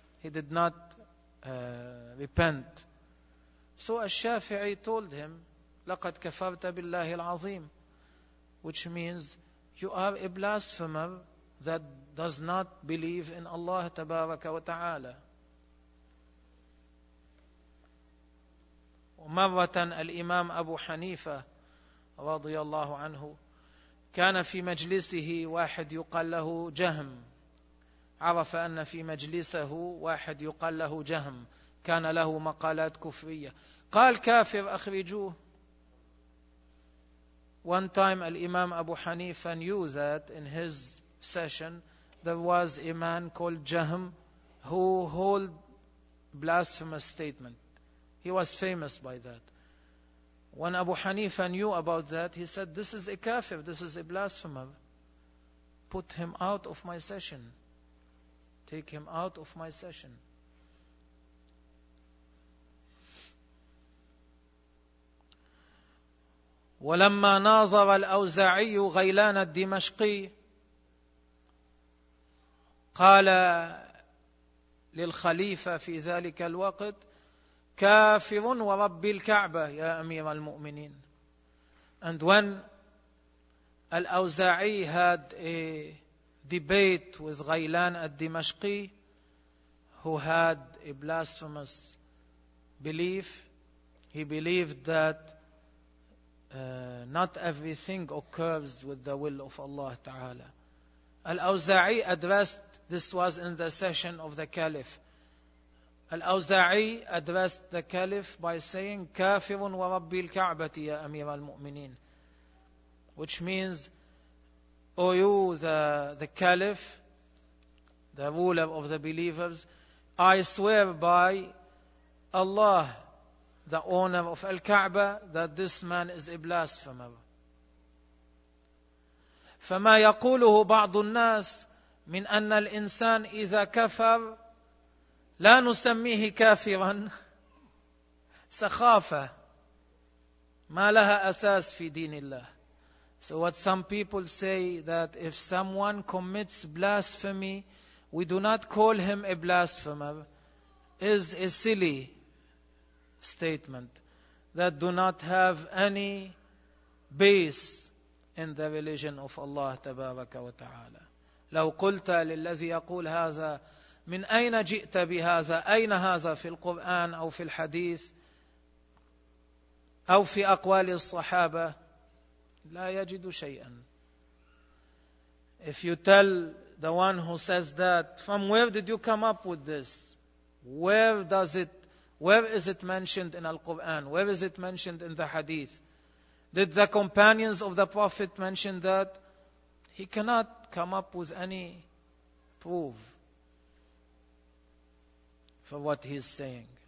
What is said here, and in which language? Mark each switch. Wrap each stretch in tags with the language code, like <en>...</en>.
<en>He did not repent. So al-Shafi'i told him,</en> <ar>لَقَدْ كَفَرْتَ بِاللَّهِ الْعَظِيمِ,</ar> <en>which means, you are a blasphemer that does not believe in Allah</en> <ar>Tabaraka wa Ta'ala. ومرة الإمام أبو حنيفة رضي الله عنه كان في مجلسه واحد يقال له جهم. عرف أن في مجلسه واحد يقال له جهم كان له مقالات كفرية. قال كافر أخرجوه.</ar> <en>One time الإمام أبو حنيفة knew that in his session there was a man called Jahm who held blasphemous statement. He was famous by that. When Abu Hanifa knew about that, he said, this is a kafir, this is a blasphemer. Put him out of my session. Take him out of my session.</en> <ar>ولما ناظر الأوزاعي غيلان الدمشقي قال للخليفة في ذلك الوقت كافر ورب الكعبة يا أمير المؤمنين.</ar> <en>And when الأوزاعي had a debate with غيلان الدمشقي who had a blasphemous belief, he believed that not everything occurs with the will of Allah Ta'ala. Al-Awza'i addressed, this was in the session of the Caliph. Al-Awza'i addressed the Caliph by saying,</en> <ar>Kafirun wa Rabbi al-Ka'bati ya Amir al-Mu'mineen.</ar> <en>Which means, O you, the Caliph, the ruler of the believers, I swear by Allah, the owner of Al-Ka'ba, that this man is a blasphemer.</en> <ar>فما يقوله بعض الناس من أن الإنسان إذا كفر لا نسميه كافرا سخافة ما لها أساس في دين الله.</ar> <en>So what some people say, that if someone commits blasphemy, we do not call him a blasphemer, is a silly statement that do not have any base in the religion of Allah</en> <ar>تبارك وتعالى. لو قلت للذي يقول هذا من أين جئت بهذا؟ أين هذا في القرآن أو في الحديث أو في أقوال الصحابة؟ لا يجد شيئا.</ar> <en>If you tell the one who says that, from where did you come up with this? Where is it mentioned in Al-Quran? Where is it mentioned in the Hadith? Did the companions of the Prophet mention that? He cannot come up with any proof for what he is saying.</en>